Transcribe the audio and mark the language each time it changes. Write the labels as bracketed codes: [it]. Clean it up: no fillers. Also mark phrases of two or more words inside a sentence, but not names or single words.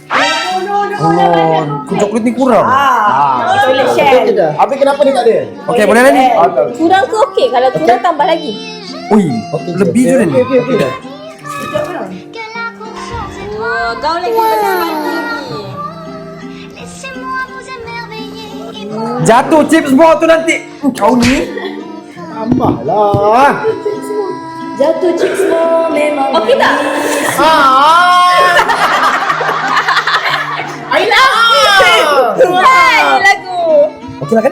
[ms] Coklat ni kurang. [en] Toilet share. [ms] Okey dah. Habis kenapa dia tak ada? Okey, boleh lah ni. Kurang ke okey? Kalau kurang tambah lagi. Ui, lebih je ni. Okey dah. Wah, gaul lagi lagi. [fr] Laissez-moi vous émerveiller et vous [ms] Jatuh chips semua tu nanti. Kau ni. Tambahlah. Jatuh chips semua memang. Okey tak? Aila. Hai lagu. Okey lah kan?